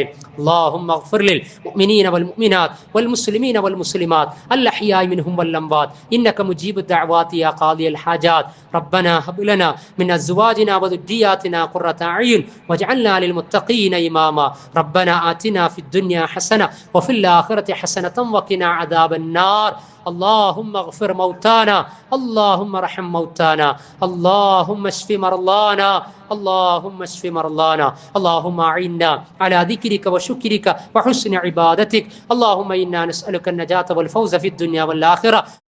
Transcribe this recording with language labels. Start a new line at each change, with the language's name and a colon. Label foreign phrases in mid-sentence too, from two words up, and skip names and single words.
Arabic: اللهم اغفر للمؤمنين والمؤمنات والمسلمين والمسلمات الأحياء منهم والأموات إنك مجيب الدعوات يا قاضي الحاجات. ربنا هب لنا من أزواجنا وذرياتنا قرة أعين واجعلنا للمتقين إماما. ربنا آتنا في الدنيا حسنة وفي الآخرة حسنة وقنا عذاب النار. اللهم اغفر موتانا اللهم ارحم موتانا اللهم اشف مرضانا اللهم اشف مرضانا اللهم اعنا على ذكرك وشكرك وحسن عبادتك اللهم انا نسألك النجاة والفوز في الدنيا والآخرة.